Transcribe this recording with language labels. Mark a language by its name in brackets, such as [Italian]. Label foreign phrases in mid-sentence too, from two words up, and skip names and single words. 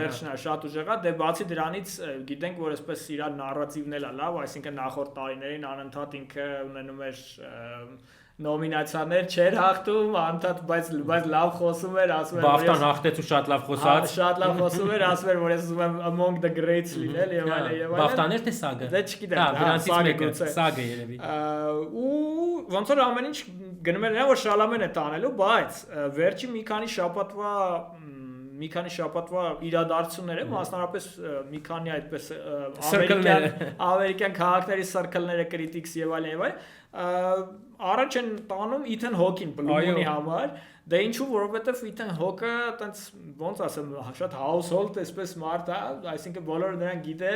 [Armenian] վերջնա շատ ուժեղ է դե բացի դրանից գիտենք որ այսպես իր նարատիվն էլ է լավ այսինքն նախորդ տարիներին անընդհատ ինքը ունենում էր նոմինացիաներ չէր հաղթում, անընդհատ բայց լավ խոսում էր, ասում էր Բաֆտան հաղթեց ու շատ լավ խոսած։ Շատ լավ խոսում էր, ասում էր որ ես ուզում եմ [English] among the greats [Armenian] լինել եւ այլն եւ այլն։ Բաֆտաներ թե սագը։ Դե չգիտեմ, դրանցից մեկը սագը երևի։ Ու ոնց որ ամեն ինչ գնում էր նա որ Շալամեն է տանելու, բայց վերջի մի քանի շաբաթվա իրադարձությունները, մասնավորապես մի քանի այդպես ամերիկյան քաղաքների սերկլները critics եւ այլն առաջ են տանում Ethan Hawke-ին Blue Moon-ի համար, դե ինչու, որովհետև Ethan Hawke-ը տենց ոնց ասեմ, շատ household էսպես մարդ է, այսինքն բոլորը նրան գիտեն,